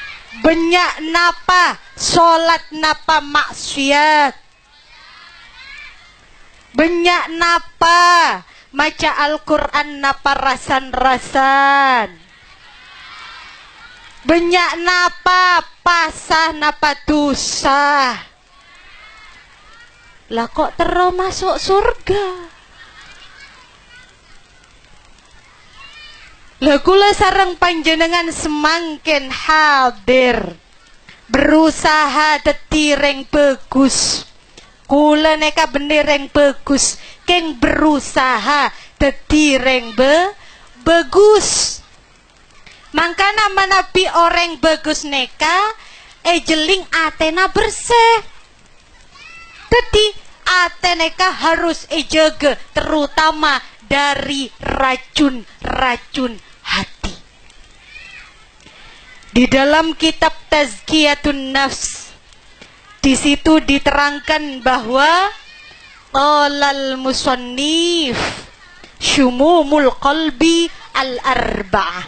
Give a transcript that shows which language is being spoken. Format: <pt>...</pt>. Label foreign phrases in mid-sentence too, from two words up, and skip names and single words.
<mad>Banyak napa sholat napa maksiat. Banyak napa maca Al-Quran napa rasan-rasan. Banyak napa pasah napa dosa.</mad> <id>Lah kok terus masuk surga?</id> <mad>Lah</mad> <jv>kula sareng panjenengan</jv> <mad>semakin hadir berusaha tetireng bagus. Kula neka benereng bagus, keng berusaha tetireng bagus. Mangkana manapi orang bagus neka ejeling atena bersih.</mad> <id>Jadi ateneka harus ejaga terutama dari racun-racun hati. Di dalam kitab Tazkiyatun Nafs, di situ diterangkan bahwa</id> <ar>قال المصنف سموم القلب الأربعة.</ar>